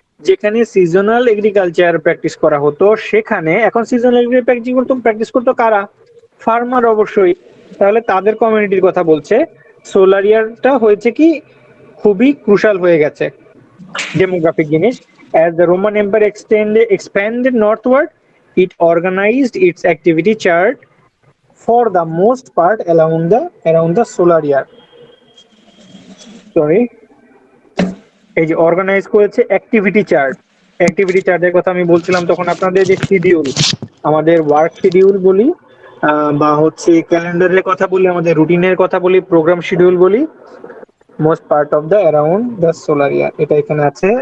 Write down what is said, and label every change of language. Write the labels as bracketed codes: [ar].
[bn] যেখানে seasonal agriculture practice করা হতো সেখানে এখন সিজনাল প্র্যাকটিস করতো কারা? ফার্মার অবশ্যই। তাহলে তাদের কমিউনিটির কথা বলছে। সোলার ইয়ারটা হয়েছে কি খুবই ক্রুশাল হয়ে গেছে ডেমোগ্রাফিক জিনিস। [en] As the Roman Empire expanded northward, it organized its activity chart for the most part around the solar year. [bn] Sorry, এই যে অর্গানাইজ করেছে অ্যাক্টিভিটি চার্টের কথা আমি বলছিলাম তখন আপনাদের যে শিডিউল, আমাদের ওয়ার্ক শিডিউল বলি বা হচ্ছে ক্যালেন্ডারের কথা বলি, আমাদের রুটিনের কথা বলি, প্রোগ্রাম শিডিউল বলি, [en] most part of the around the solar year, [bn] এটা এখানে আছে।